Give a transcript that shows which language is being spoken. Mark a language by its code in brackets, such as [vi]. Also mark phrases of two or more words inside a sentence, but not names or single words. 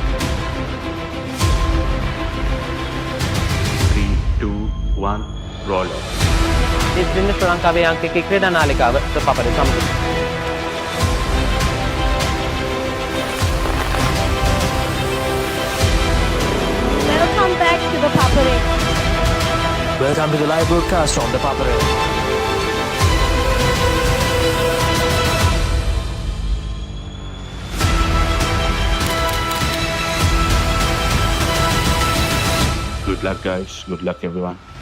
[en] 3, 2, 1, roll off. [si] ඉස්පින්න ශ්‍රී ලංකාවේ අංක 1 ක්‍රීඩා නාලිකාව ThePapare සමග. [en] Welcome back to ThePapare. Welcome to the live broadcast from ThePapare. Good luck, guys. Good luck, everyone.